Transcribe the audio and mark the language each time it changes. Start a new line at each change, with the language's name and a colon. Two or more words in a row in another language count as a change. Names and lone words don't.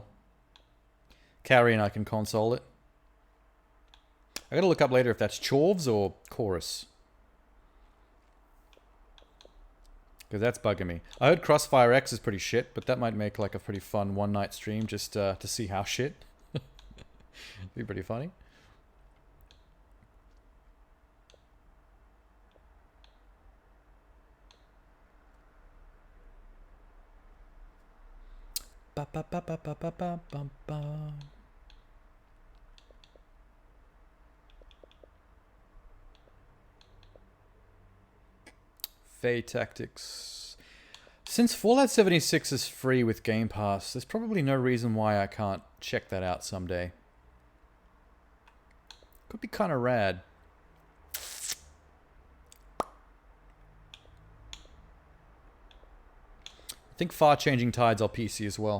English: Carrie and I can console it. I gotta look up later if that's Chorves or Chorus. Because that's bugging me. I heard Crossfire X is pretty shit, but that might make like a pretty fun one-night stream just to see how shit. Be pretty funny. Ba ba ba ba ba ba ba ba ba. Fae Tactics. Since Fallout 76 is free with Game Pass, there's probably no reason why I can't check that out someday. Could be kind of rad. I think Far Changing Tides are PC as well.